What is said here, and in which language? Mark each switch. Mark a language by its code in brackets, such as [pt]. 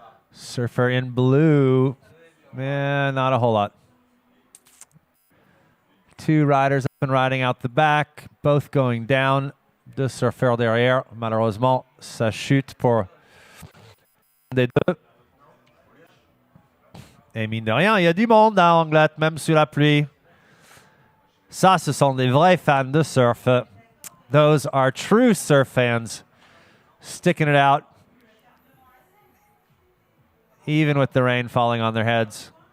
[en] Surfer in blue. Man, not a whole lot. Two riders up and riding out the back, both going down. [fr] Deux surfeurs derrière. Malheureusement, ça chute pour des deux. Et mine de rien, il y a du monde à Anglet, même sous la pluie. Ça, ce sont des vrais fans de surf. [en] Those are true surf fans, sticking it out, even with the rain falling on their heads.